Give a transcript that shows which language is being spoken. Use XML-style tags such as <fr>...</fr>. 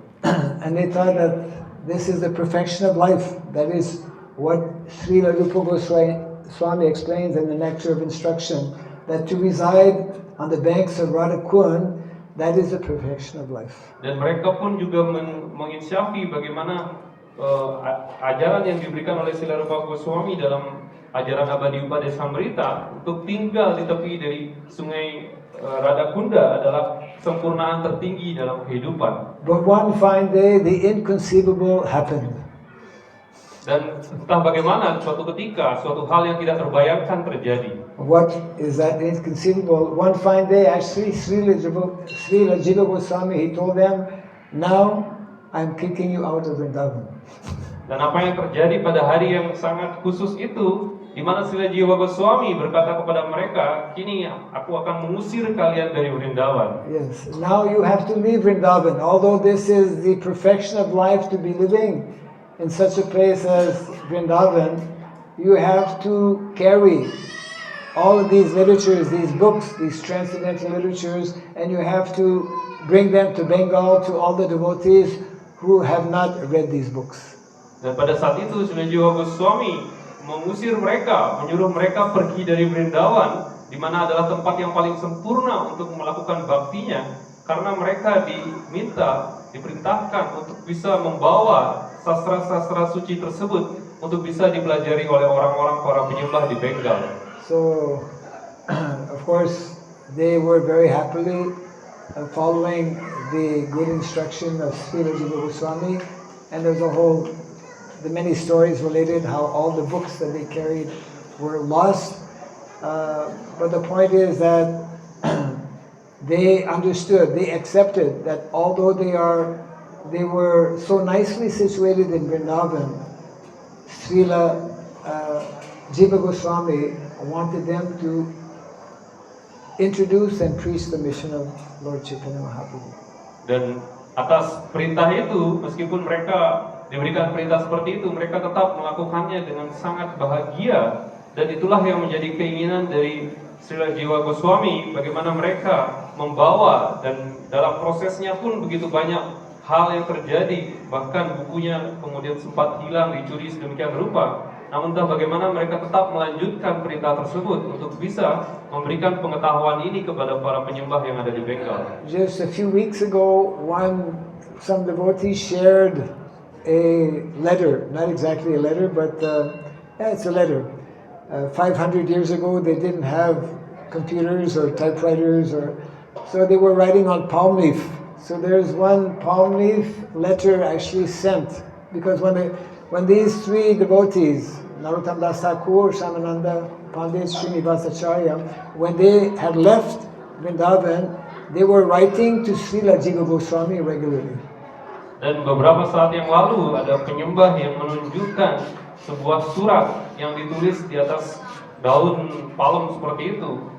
<en>And they thought that this is the perfection of life. That is what Srila Rupa Goswami explains in the Nectar of Instruction, that to reside on the banks of Radhakund, that is the perfection of life.</en> <id>Dan mereka pun juga menginsyafi bagaimana ajaran yang diberikan oleh Srila Rupa Goswami dalam ajaran Abadi Upadesamrita untuk tinggal di tepi dari sungai Radhakunda adalah kesempurnaan tertinggi dalam kehidupan.</id> <en>But one fine day, the inconceivable happened.</en> <id>Dan entah bagaimana suatu ketika suatu hal yang tidak terbayangkan terjadi.</id> <en>What is that inconceivable? One fine day, actually, Srila Jiva Goswami, he told them, now I'm kicking you out of Vrindavan.</en> <id>Dan apa yang terjadi pada hari yang sangat khusus itu, di mana Srila Jiva Goswami berkata kepada mereka, kini aku akan mengusir kalian dari Vrindavan.</id> <en>Yes, now you have to leave Vrindavan. Although this is the perfection of life to be living in such a place as Vrindavan, you have to carry all of these literatures, these books, these transcendental literatures, and you have to bring them to Bengal to all the devotees who have not read these books.</en> <id>Dan pada saat itu Srila Jiva Goswami mengusir mereka, menyuruh mereka pergi dari Vrindavan, di mana adalah tempat yang paling sempurna untuk melakukan baktinya, karena mereka diperintahkan untuk bisa membawa sastra-sastra suci tersebut untuk bisa dipelajari oleh orang-orang para penyembah di Bengal.</id> <en>So, of course, they were very happily following the good instruction of Srila Jiva Goswami, and there's the many stories related how all the books that they carried were lost. But the point is that they understood, they accepted that although they were so nicely situated in Vrindavan, Srila Jiva Goswami wanted them to introduce and preach the mission of Lord Chaitanya Mahaprabhu.</en> <id>Dan atas perintah itu, meskipun mereka diberikan perintah seperti itu, mereka tetap melakukannya dengan sangat bahagia. Dan itulah yang menjadi keinginan dari Srila Jiwa Goswami, bagaimana mereka membawa, dan dalam prosesnya pun begitu banyak hal yang terjadi. Bahkan bukunya kemudian sempat hilang, dicuri sedemikian rupa. Namun entah bagaimana mereka tetap melanjutkan perintah tersebut untuk bisa memberikan pengetahuan ini kepada para penyembah yang ada di Bengal.</id> <en>Just a few weeks ago, some devotees shared a letter, not exactly a letter, but it's a letter. 500 years ago, they didn't have computers or typewriters, so they were writing on palm leaf. So there's one palm leaf letter actually sent, because when these three devotees, Narottam Das Thakur, Shyamananda Pandit, Srinivasacharya, when they had left Vrindavan, they were writing to Srila Jiva Goswami regularly.</en> <id>Dan beberapa saat yang lalu ada penyembah yang menunjukkan sebuah surat yang ditulis di atas daun palem seperti itu.</id>